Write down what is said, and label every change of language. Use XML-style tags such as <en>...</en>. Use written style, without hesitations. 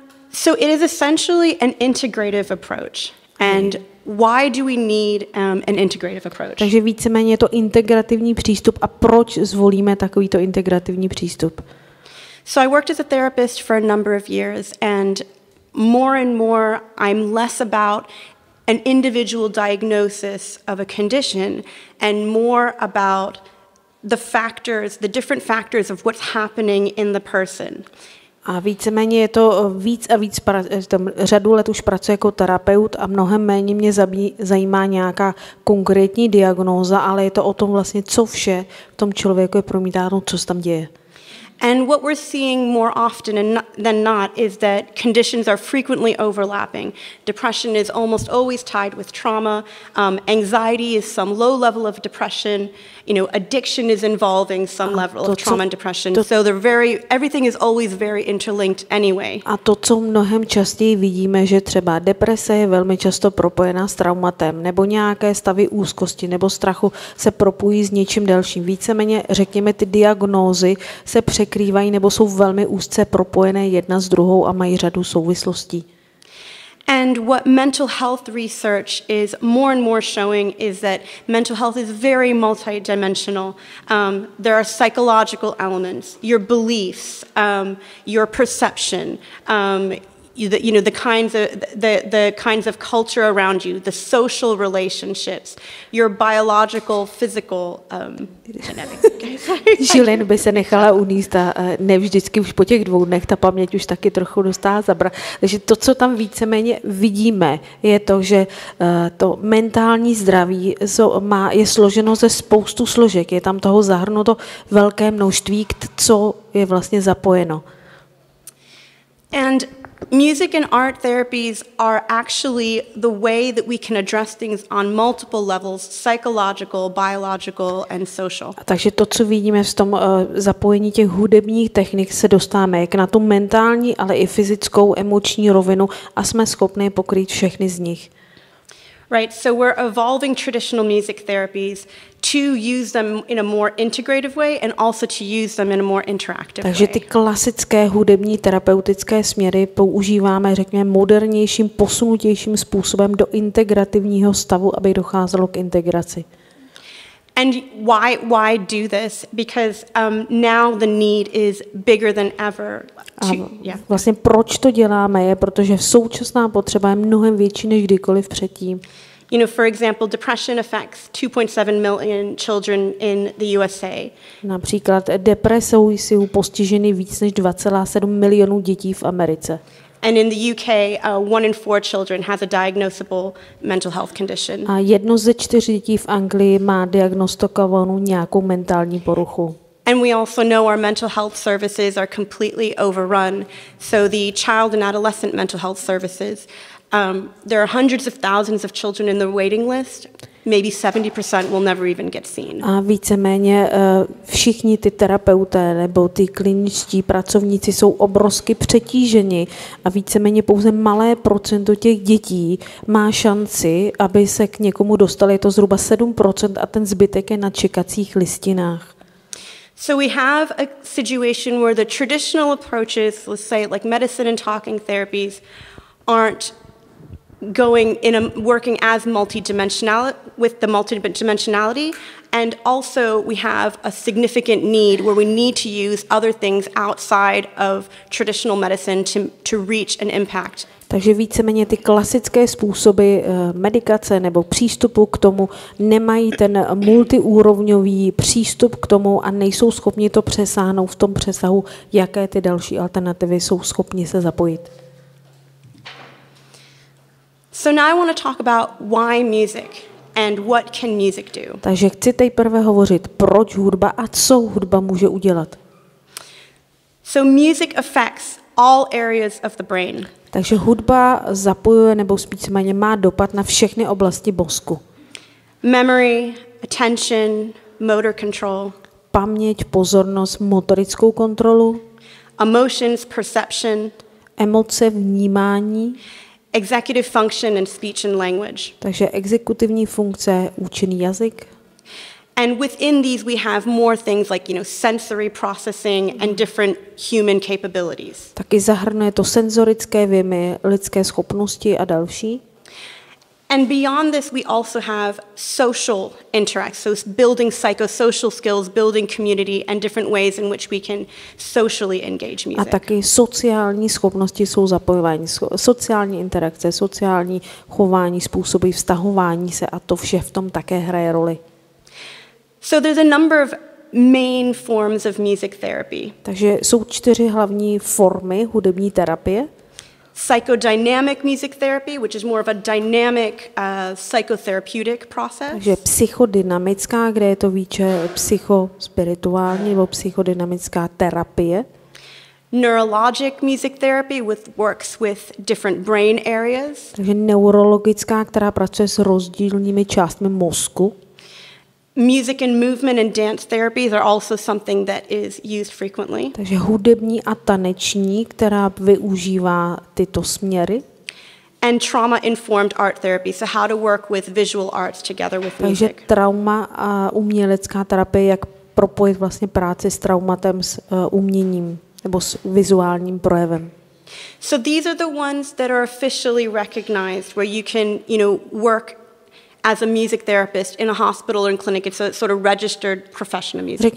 <en>So it is essentially an integrative approach. And why do we need an integrative approach?</en> <cs>Takže víceméně je to integrativní přístup. A proč zvolíme takovýto integrativní přístup?</cs> <en>So I worked as a therapist for a number of years, and more I'm less about an individual diagnosis of a condition and more about the different factors of what's happening in the person.</en> <cs>A víceméně je to víc a víc, řadu let už pracuji jako terapeut a mnohem méně mě zajímá nějaká konkrétní diagnóza, ale je to o tom vlastně, co vše v tom člověku je promítáno, co se tam děje.</cs> <en>And what we're seeing more often than not is that conditions are frequently overlapping. Depression is almost always tied with trauma. Anxiety is some low level of depression. Addiction is involving some level of trauma and depression. So everything is always very interlinked anyway.</en> <cs>A to, co mnohem častěji vidíme, že třeba deprese je velmi často propojená s traumatem, nebo nějaké stavy úzkosti nebo strachu se propojí s něčím dalším. Víceméně, řekněme, ty diagnózy se překrývají nebo jsou velmi úzce propojené jedna s druhou a mají řadu souvislostí.</cs> <en>And what mental health research is more and more showing is that mental health is very multidimensional. There are psychological elements, your beliefs, your perception, the kinds of culture around you, the social relationships, your biological, physical genetics.</en> <cs>Julene by se nechala uníst a ne vždycky už po těch 2 dnech ta paměť už taky trochu dostala zabrat. Takže to, co tam víceméně vidíme, je to, že to mentální zdraví je složeno ze spoustu složek. Je tam toho zahrnuto velké množství, co je vlastně zapojeno.</cs> <en>And music and art therapies are actually the way that we can address things on multiple levels, psychological, biological and social.</en> <cs>Takže to, co vidíme v tom zapojení těch hudebních technik, se dostáváme jak na tu mentální, ale i fyzickou, emoční rovinu a jsme schopni pokrýt všechny z nich.</cs> <en>Right, so we're evolving traditional music therapies to use them in a more integrative way and also to use them in a more interactive way.</en> <cs>Takže ty klasické hudební terapeutické směry používáme, řekněme, modernějším, posunutějším způsobem do integrativního stavu, aby docházelo k integraci.</cs> <en>And why do this? Because now the need is bigger than ever.</en> <cs>Vlastně proč to děláme je, protože současná potřeba je mnohem větší než kdykoliv předtím.</cs> <en>For example, depression affects 2.7 million children in the USA.</en> <cs>Například depresou jsou postiženy víc než 2,7 milionů dětí v Americe.</cs> <en>And in the UK, 1 in 4 children has a diagnosable mental health condition.</en> <cs>A 1 ze 4 dětí v Anglii má diagnostikovanou nějakou mentální poruchu.</cs> <en>And we also know our mental health services are completely overrun. So the child and adolescent mental health services, there are hundreds of thousands of children in the waiting list. maybe 70% will never even get seen.</en> <cs>A víceméně všichni ty terapeuté nebo ty kliničtí pracovníci jsou obrovsky přetíženi a víceméně pouze malé procento těch dětí má šanci, aby se k někomu dostali. Je to zhruba 7% a ten zbytek je na čekacích listinách.</cs> <en>So we have a situation where the traditional approaches, let's say like medicine and talking therapies, aren't working as with the multidimensionality, and also we have a significant need where we need to use other things outside of traditional medicine to reach an impact.</en> <cs>Takže víceméně ty klasické způsoby medikace nebo přístupu k tomu nemají ten multiúrovňový přístup k tomu a nejsou schopni to přesáhnout v tom přesahu, jaké ty další alternativy jsou schopni se zapojit.</cs> <en>So now I want to talk about why music and what can music do.</en> <cs>Takže chci nejprve hovořit, proč hudba a co hudba může udělat.</cs> <en>So music affects all areas of the brain.</en> <cs>Takže hudba zapojuje nebo spíš méně má dopad na všechny oblasti mozku.</cs> <en>Memory, attention, motor control.</en> <cs>Paměť, pozornost, motorickou kontrolu.</cs> <en>Emotions, perception.</en> <cs>Emoce, vnímání.</cs> <en>Executive function and speech and language.</en> <cs>Takže exekutivní funkce, účinný jazyk.</cs> <en>And within these we have more things like, sensory processing and different human capabilities.</en> <cs>Taky zahrnuje to senzorické věmy, lidské schopnosti a další.</cs> <en>And beyond this we also have social interactions, so building psychosocial skills, building community and different ways in which we can socially engage music.</en> <cs>A taky sociální schopnosti jsou zapojování, sociální interakce, sociální chování, způsoby vztahování se a to vše v tom také hraje roli.</cs> <en>So there's a number of main forms of music therapy.</en> <cs>Takže jsou 4 hlavní formy hudební terapie.</cs> <en>Psychodynamic music therapy, which is more of a dynamic psychotherapeutic process.</en> <cs>Takže psychodynamická, kde je to více psychospirituální nebo psychodynamická terapie.</cs> <en>Neurologic music therapy works with different brain areas.</en> <cs>Takže neurologická, která pracuje s rozdílnými částmi mozku.</cs> <en>Music and movement and dance therapies are also something that is used frequently.</en> <cs>Takže hudební a taneční, která využívá tyto směry.</cs> <en>And trauma-informed art therapy, so how to work with visual arts together with music.</en> <cs>Takže trauma a umělecká terapie, jak propojit vlastně práci s traumatem, s uměním nebo s vizuálním projevem.</cs> <en>So these are the ones that are officially recognized, where you can, work as a music therapist in a hospital or in clinic. It's a sort of registered profession of music</en>